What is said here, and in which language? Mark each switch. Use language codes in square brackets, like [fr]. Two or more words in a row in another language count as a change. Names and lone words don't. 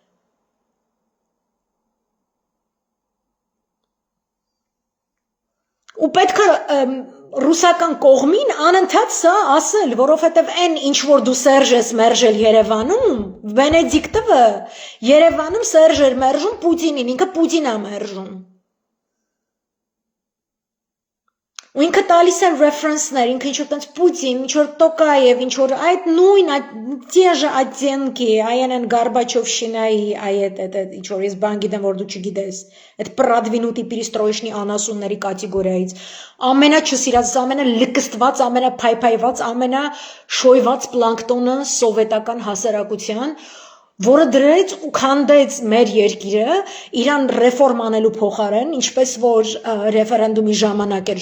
[hy] Ու պետք է ռուսական կողմին անընդհատ սա ասել, որովհետև այն ինչ որ դու Սերժ ես մերժել Երևանում, Վենեդիկտովը Երևանում Սերժ էր մերժում Պուտինին, ինքը Պուտին է մերժում։ Ու ինքը տալիս է ռեֆերենսներ, ինքը ինչ որ տենց Պուտին, ինչ որ Տոկաև, ինչ որ այդ նույն [ru] те же оттенки, [hy] այն Գորբաչովշինայի այդ ինչ որ ես բան գիտեմ, որ դու չգիտես, այդ [ru] продвинутый перестроечный [hy] անասունների կատեգորիայից, ամենաչսիրած, ամենալկստված, ամենափայփայված, ամենաշոյված պլանկտոնը սովետական հասարակության, որը դրեց ու քանդեց մեր երկիրը իրան ռեֆորմ անելու փոխարեն, ինչպես որ ռեֆերենդումի ժամանակ էր